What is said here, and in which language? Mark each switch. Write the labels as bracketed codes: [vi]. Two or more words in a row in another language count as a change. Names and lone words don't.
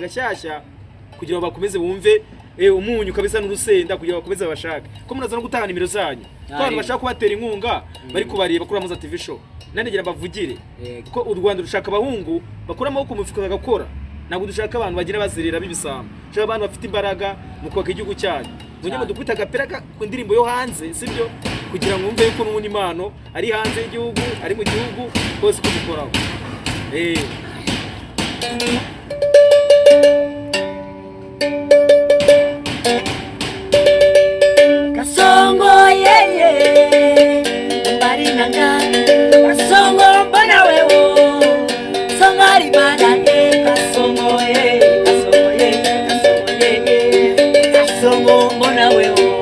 [rw] gashyashya kugira ngo bakomeze bumve umunyu kabisa n'urusenda kugira ngo bakomeze bashake ko munaza no gutanga nimero zanyu ko abantu bashaka kubatera inkunga bari kubareba kuri Amuza TV show nanegera bavugire ko u Rwanda rushaka abahungu bakora amaboko mu mifuka bagakora ntabwo dushaka abantu bagira bazirira bibisamba dushaka abantu bafite imbaraga mu kubaka igihugu cyanyu mujye mudukubita agapera ku ndirimbo yo hanze sibyo kugira ngo mwumve yuko n'ubundi impano ari hanze y'igihugu ari mu gihugu hose ko dukoraho [sw] Kasongo yeye mbari nanga kasongo mbona wewo songari bana kasongo yeye kasongo mbona wewo